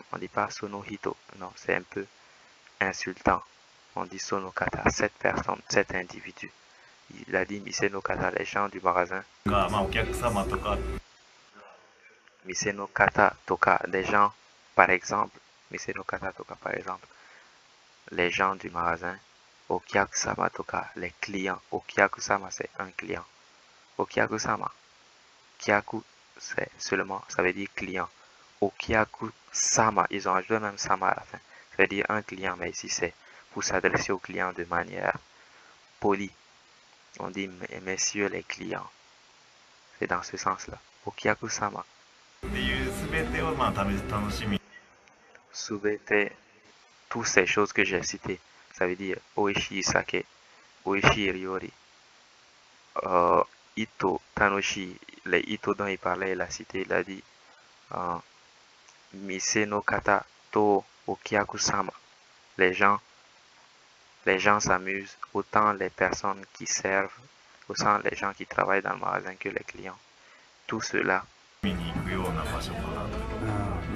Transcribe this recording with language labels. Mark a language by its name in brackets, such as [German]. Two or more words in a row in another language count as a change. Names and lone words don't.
[French] On dit pas [Japanese] その人. [French] Non, c'est un peu insultant. On dit [Japanese] その方, [French] cette personne, cet individu. Il a dit [Japanese] 店の方, [French] les gens du magasin. [Japanese] まあ、お客様とか店の方とか, [French] des gens, par exemple. [Japanese] 店の方とか, [French] par exemple. Les gens du magasin. [Japanese] お客様とか, [French] les clients. Okiakusama, c'est un client. Okiakusama. Kiaku, c'est seulement, ça veut dire client. Okiakusama, ils ont ajouté même sama à la fin. Ça veut dire un client, mais ici c'est pour s'adresser aux clients de manière polie. On dit messieurs les clients. C'est dans ce sens-là. Okiakusama. [Japanese] っていう全てをまあ楽しみ Subete, [French] toutes ces choses que j'ai citées. Ça veut dire [Japanese] 美味しい酒、美味しい料理、いと楽しい. [French] Les ito dont il parlait, il a cité, il a dit [Japanese] 店の方とお客様. [French] Les gens s'amusent, autant les personnes qui servent, autant les gens qui travaillent dans le magasin que les clients. Tout cela [Japanese] に行くような場所かなと。